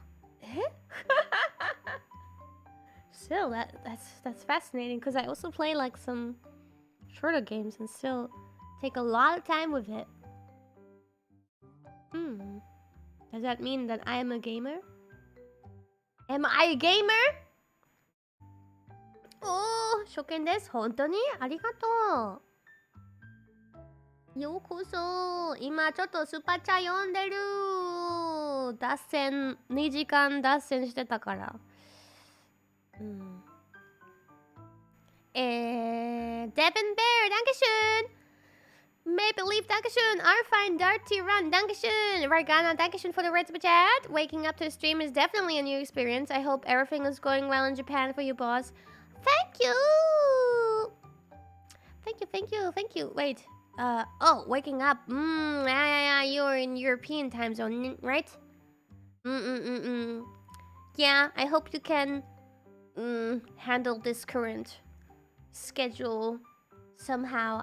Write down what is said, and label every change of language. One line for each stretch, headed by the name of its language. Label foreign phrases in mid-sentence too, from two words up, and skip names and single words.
English: Still, that's fascinating. Because I also play like some shorter games and still take a lot of time with it. Does that mean that I am a gamer? Am I a gamer? Oh,
Japanese: 初見です。本当にありがとう。ようこそ。今ちょっとスパチャ読んでる。脱線、2時間脱線してたから。Devin Bear, Dankeschön.
German: Maple Leaf, Dankeschön. Arfine, Darty Run, Dankeschön.
English: Vargana, Dankeschön for the red super chat. Waking up to the stream is definitely a new experience. I hope everything is going well in Japan for you, boss. Thank you. Thank you. Wait. Oh, waking up. Yeah. You're in European time zone, right? Yeah, I hope you can handle this current schedule somehow.